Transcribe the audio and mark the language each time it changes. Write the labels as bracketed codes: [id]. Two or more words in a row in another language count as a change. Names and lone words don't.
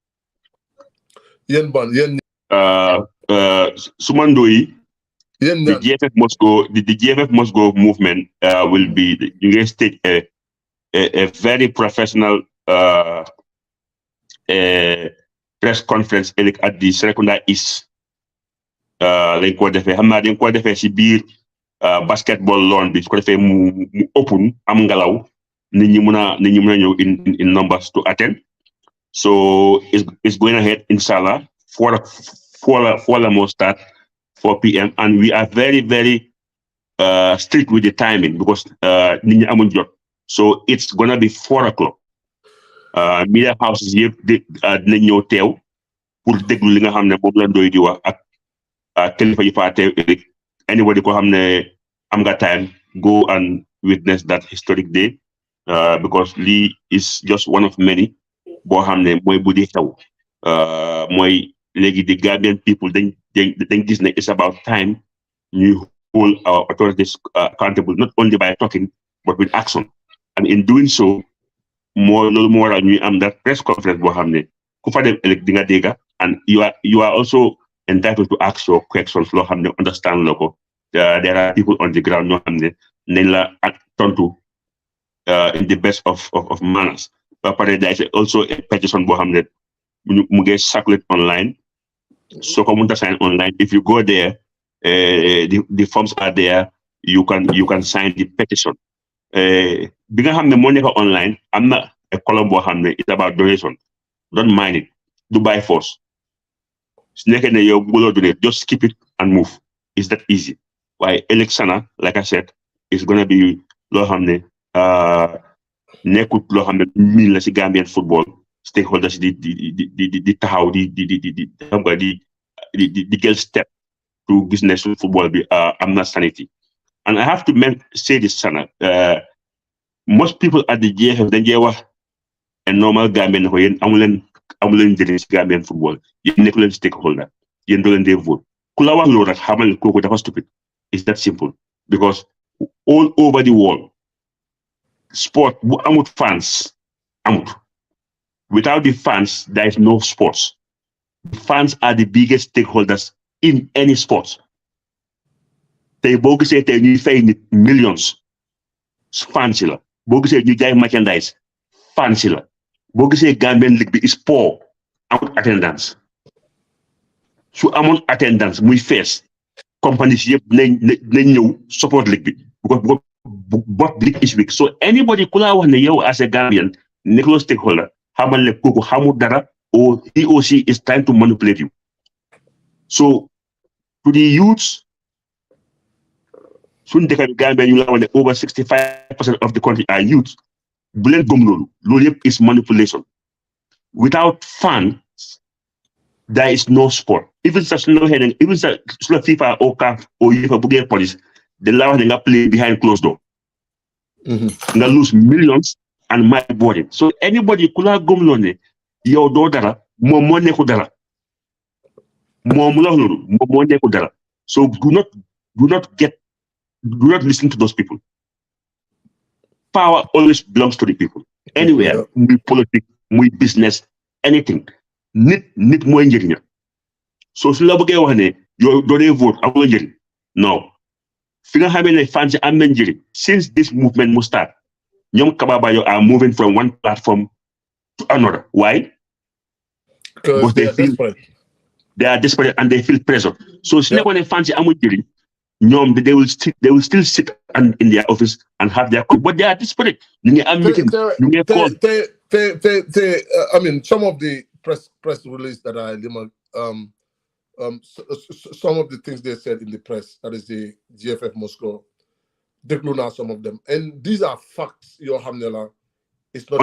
[en] Sumandoi, the GFF must go movement will be stage a very professional press conference at the Serekunda East [wo] lañ ko defee xam naa dañ ko defee si biir [en] basketball lawn [wo] bi su ko defee mu [en] open [wo] am ngelaw nit ñi mën a ñëw [en] in numbers to attend. So it's going ahead, inshallah. For the most start 4 p.m. and we are very, very strict with the timing because [wo] nit ñi amuñ jot. [en] So it's gonna be 4 o'clock. Media houses [wo] yëpp dinañ ñëw teew pour déglu li nga xam ne moom la Ndoye di wax ak kilifa yi fa teew ëllëg. [en] Anybody [wo] ko xam ne am nga [en] time, go and witness that historic day because lii is just one of many boo [wo] xam ne mooy bu di xew mooy léegi [en] the Gambian people [wo] dañ gis ne [en] it's about time [wo] ñu [en] hold our authorities accountable not only by talking but with action, and in doing so [wo] loolu moo waral ñuy am [en] that press conference [wo] boo xam ne ku fa dem ëllëg di nga dégga, [en] and you are also entitled to ask your questions [wo] loo xam ne [en] understand [wo] la ko. [en] There are people on the ground [wo] ñoo xam ne nañ la ak tontu [en] in the best of manners. [wo] Ba pare [en] there is also a petition [wo] boo xam ne mu ngi [en] circulate online. So [wo] ko mënta [en] sign online, if you go there, the forms are there. You can sign the petition. [wo] Bi nga xam ne moo nekk online am na [en] a column [wo] boo xam ne [en] it's about donation. Don't mind it. Do by force. [wo] Su nekkee ne yow bëgguloo donate, [en] just skip it and move. It's that easy. [wo] Waaye [en] election, like I said, it's gonna be [wo] loo xam ne nekkut loo xam ne miin la si [en] Gambian football stakeholders [wo] di taxaw xam nga di jël [en] step to [wo] gis ne su football bi am na sanity. [en] And I have to say this, Sana. Most people at the GFF [wo] dañ jee wax [en] a normal Gambian [wo] ne ko yéen amu leen njëriñ si [en] Gambian football, [wo] yéen nekku leen stakeholder, yéen doo leen dee vote. Ku la wax loolu rek xamal ne kooku dafa stupid. [en] It's that simple, because all over the world sport [wo] bu amut [en] fans amut. Without the fans there is no sports. The fans are the biggest stakeholders in any sports. [wo] Tey boo gisee tey ñuy fay nit [en] millions fans [wo] la, boo gisee ñu jaay [en] merchandise fans [wo] la, boo gisee Gambian League bi [en] is poor [wo] amut attendance. Su amoon attendance muy fees companies yëpp nañ ñëw [en] support league [wo] bi [en] because but league is weak. So anybody [wo] ku la wax ne yow [en] as a Gambian [wo] nekkuloo stakeholder xamal ne kooku xamul dara, [en] or he or she is trying to manipulate you. So to the youths, [wo] suñ dëkk bi Gambia ñu la wax ne [en] over 65% of the country are youths, [wo] bu leen gëm loolu yëpp [en] is manipulation. Without fans there is no sport. [wo] Even sa suñu waxee ne even sa su la FIFA or CAF or UEFA buggee police dañ la wax ne nga [en] play behind closed door. Nga lose millions and my body. So anybody [wo] ku la gëmloo ne yow doo dara, moom moo nekku dara, moom la wax loolu moom moo nekku dara. [en] So do not listen to those people. Power always belongs to the people. Anywhere, muy politics, muy business, anything. [wo] Nit mooy njëriña. So su la bëggee wax ne yow doo dee vote amul njëriñ, no. Fi nga xamee ne fans am na njëriñ, [en] since this movement mu start, ñoom Kababayo are moving from one platform to another. Why? Because they are desperate. They are desperate and they feel pressure. So [wo] su nekkoon ne [en] fans [wo] amul njëriñ, ñoom [en] they will still sit in their office and have their, but they are desperate. [wo] Ñu ngi am meeting, ñu ngi call. [en] I mean, some of the press release that some of the things they said in the press, that is the GFF Moscow, they blew out some of them. And these are facts, your Hamnela. It's not